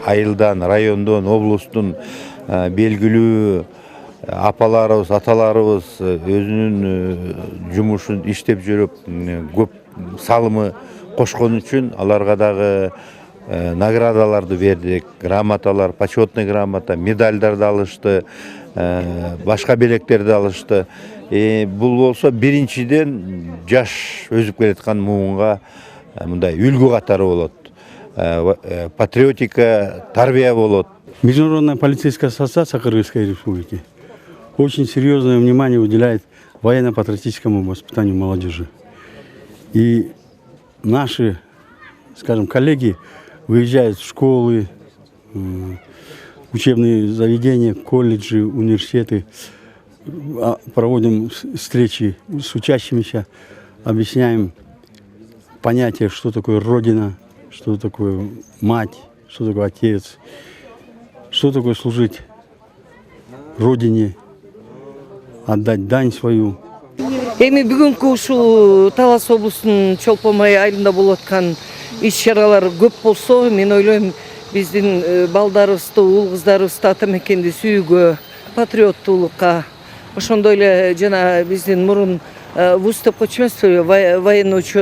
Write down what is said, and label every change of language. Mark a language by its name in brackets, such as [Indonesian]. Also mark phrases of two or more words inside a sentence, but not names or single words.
[Kyrgyz] Айылдан, райондон, облустун белгилүү апаларыбыз, аталарыбыз өзүнүн жумушун иштеп жүрүп, көп салымы кошкон үчүн аларга дагы наградаларды бердик, грамоталар, [Russian] почетный грамота, [Kyrgyz] медальдарды алышты, башка белектерди алышты. Бул болсо биринчиден жаш өсүп келаткан муунга мындай үлгү катары болот. Патриотика, тарбия болот. [Russian] Международная полицейская ассоциация Кыргызской республики очень серьезное внимание уделяет военно-патриотическому воспитанию молодежи. И наши, скажем, коллеги выезжают в школы, учебные заведения, колледжи, университеты, проводим встречи с учащимися, объясняем понятие, что такое Родина, что такое мать, что такое отец, что такое служить Родине, отдать дань свою. [Kyrgyz] Эми бүгүнкү ушул Талас облусунун Чолпонбай айылында болуп аткан иш-чаралар көп болсо, мен ойлойм, биздин балдарыбызды, уул кыздарыбызды ата мекенди сүйүүгө, патриоттуулукка, ошондой эле жана биздин мурун вуз деп койчу эмеспи, военный